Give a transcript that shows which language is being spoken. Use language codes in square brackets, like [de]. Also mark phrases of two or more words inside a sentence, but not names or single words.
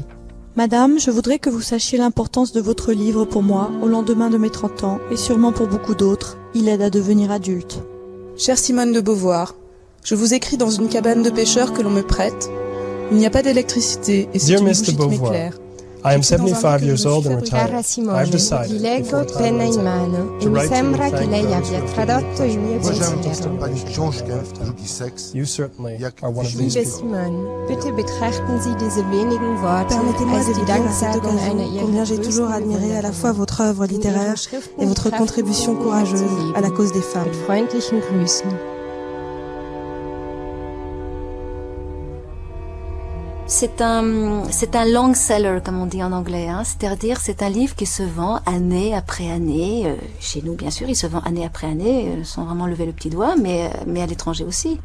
[fr] Madame, je voudrais que vous sachiez l'importance de votre livre pour moi, au lendemain de mes 30 ans, et sûrement pour beaucoup d'autres. Il aide à devenir adulte. Chère Simone de Beauvoir, je vous écris dans une cabane de pêcheurs que l'on me prête. Il n'y a pas d'électricité et c'est une bougie qui m'éclaire. [en] I am 75 years old and retired. [it] Cara Simone, vi leggo penna in mano e mi sembra che lei abbia tradotto il mio pensiero. [en] You certainly are one of these [de] Liebe [en] people. [de] Simone, bitte betrachten Sie diese wenigen Worte [fr] Permettez-moi [de] als [fr] de [de] die [fr] vous dire à cette [de] Danksagung einer [fr] occasion [de] Ihrer [fr] combien j'ai toujours admiré à la fois votre œuvre littéraire et votre contribution courageuse à la cause des femmes. [de] Mit freundlichen Grüßen. [fr] C'est un [en] long seller, [fr] comme on dit en anglais, hein. C'est-à-dire c'est un livre qui se vend année après année. Chez nous, bien sûr, il se vend année après année, sans vraiment lever le petit doigt, mais à l'étranger aussi.